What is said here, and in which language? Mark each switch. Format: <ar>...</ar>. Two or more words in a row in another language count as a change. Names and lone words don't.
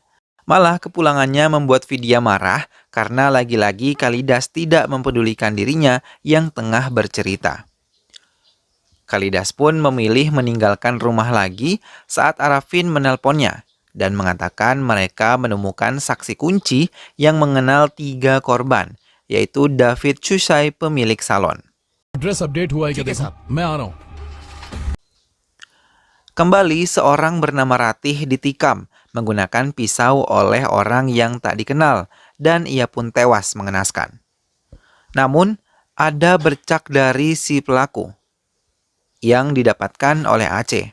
<id>Malah kepulangannya membuat Vidya marah karena lagi-lagi Kalidas tidak mempedulikan dirinya yang tengah bercerita. Kalidas pun memilih meninggalkan rumah lagi saat Arafin menelponnya dan mengatakan mereka menemukan saksi kunci yang mengenal 3 korban, yaitu David Chusai, pemilik salon.</id> <en>address update</en> <hi>हुआ है क्या ठीक है देखो साहब। मैं आ रहा हूँ</hi> <id>Kembali seorang bernama Ratih ditikam menggunakan pisau oleh orang yang tak dikenal dan ia pun tewas mengenaskan. Namun, ada bercak dari si pelaku yang didapatkan oleh Aceh.</id>